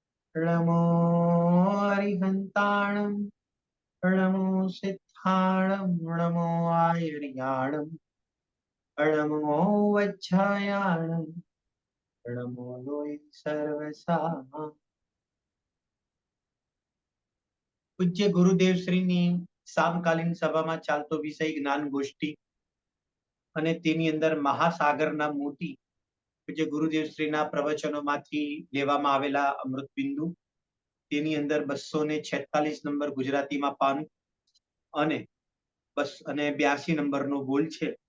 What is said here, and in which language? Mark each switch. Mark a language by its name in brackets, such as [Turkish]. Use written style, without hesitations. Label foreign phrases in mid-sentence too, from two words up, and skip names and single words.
[Prakrit languages] नमो हरिहन्ताणं नमो सिद्धाणं नमो आयर्याणं नमो वज्रायाणं नमो लोय सर्वसा। [Gujarati] પૂજ્ય ગુરુદેવ શ્રીની સામકાલીન સભામાં ચાલતો વિષય જ્ઞાન ગોષ્ઠી અને તેની અંદર મહાસાગરના મોતી પૂજ્ય ગુરુદેવ શ્રીના પ્રવચનોમાંથી લેવામાં આવેલા અમૃત બિંદુ, તેની અંદર 246 નંબર ગુજરાતીમાં પાનું અને 82 નંબરનો બોલ છે.